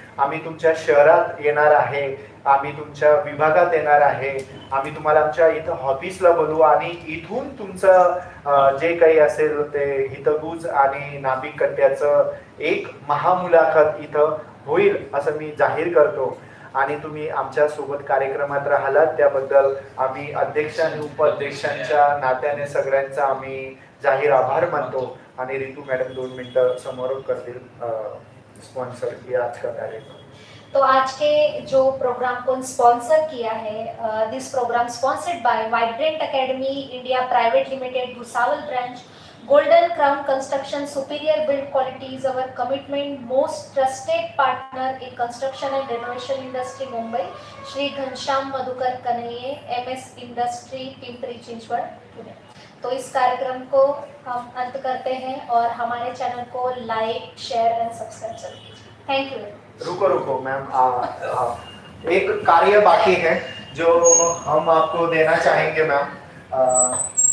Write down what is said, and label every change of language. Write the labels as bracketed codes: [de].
[mr] आम्ही तुमच्या शहरात येणार आहे, आम्ही तुमच्या विभागात येणार आहे, आम्ही तुम्हाला आमच्या इथं ऑफिसला बोलवू आणि इथून तुमचं जे काही असेल ते हितगुज आणि नाभिक कट्ट्याचं एक महामुलाखत इथं होईल असं मी जाहीर करतो. आणि तुम्ही आमच्या सोबत कार्यक्रमात राहिलात त्याबद्दल आम्ही अध्यक्ष आणि उपाध्यक्षांच्या नात्याने सगळ्यांचा आम्ही जाहीर आभार मानतो. आणि रितू मॅडम 2 मिनिटं समोर करतील [hi] स्पॉन्सर किया आज का कार्यक्रम. तो आज के जो प्रोग्राम को स्पॉन्सर किया है, [en] This programme sponsored by vibrant academy India private limited Bhusawal branch, Golden Crown Construction, superior build quality is our commitment, most trusted partner in construction and renovation industry Mumbai, Shri Ghanshyam Madhukar Kanaiye, MS Industry, Pimpri Chinchwad, Pune. [hi] तो इस कार्यक्रम को हम अंत करते हैं और हमारे चैनल को लाइक, शेयर एंड सब्सक्राइब करें. [en] Thank you. [hi] रुको मैम, एक कार्य बाकी है जो हम आपको देना चाहेंगे मैम.